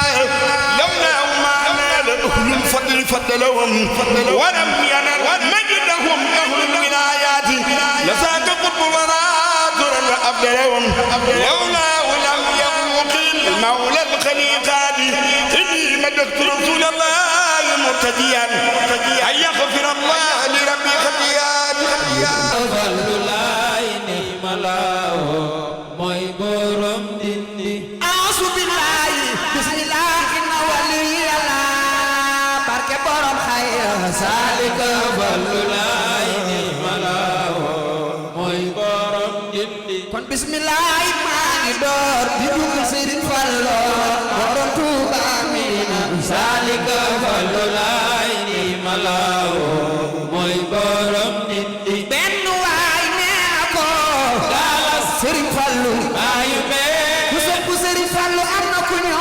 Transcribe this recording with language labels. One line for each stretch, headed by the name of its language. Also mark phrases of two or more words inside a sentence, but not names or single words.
Arabic: لولا ما نال أهل الفضل فضلهم ولم ينل مجدهم أهل الولايات لساك قطب وناظر أفضلهم لولا ولم يغوق المولى الخليقات إني مدحت رسول الله مرتديا أن يغفر الله لربي خطيئاتي أعوذ بالله بسم الله إن ولي الله بارك بروم خير سالك kon
Wolof: bismillah maa ngi door di dugg Serigne Fallo borom Touba Amina salika fallu lay ni malawo mooy borom nindi benn waay nee ko galas Serigne Fallu ayu be ku sopp Serigne Fallu am na ku ñëw